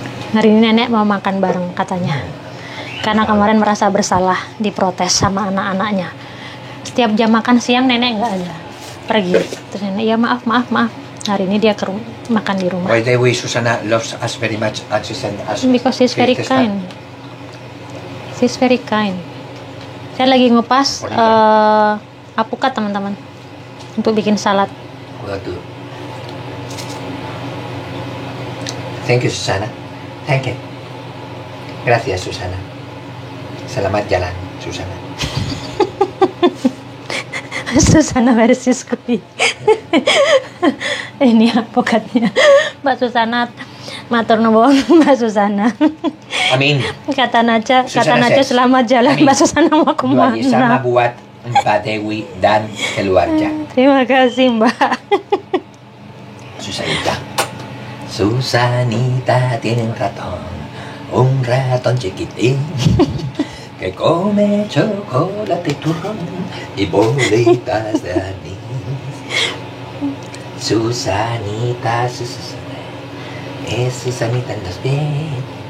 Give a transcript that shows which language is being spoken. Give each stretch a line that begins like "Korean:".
Indonesian: Hari ini nenek mau makan bareng katanya. Karena kemarin merasa bersalah diprotes sama anak-anaknya. Setiap jam makan siang nenek nggak ada, pergi. Terus nenek, ya maaf. Hari ini dia makan di rumah.
English: By the way, Susanna loves us very much and she sent us Because she's very Krista. kind. She's very kind.
Indonesian: Saya lagi ngupas apukat teman-teman untuk bikin salad. Waduh.
English: Thank you, Susana. Thank you. Gracias, Susana.
Indonesian: Selamat jalan, Susana. Susana versus Kui. Ini apukatnya. Mbak Susana,
Javanese: matur nuwun
Indonesian: Mbak Susana. Amin. Kata Naca Susana selamat jalan. Amin. Mbak Susana mau Doa sama kemana? buat Mbak Dewi dan keluarga. Terima kasih Mbak.
Spanish: Susanita. Susanita tiene un ratón chiquitín que come chocolate, turrón y bolitas de anís. Susanita, es Susanita en los pies.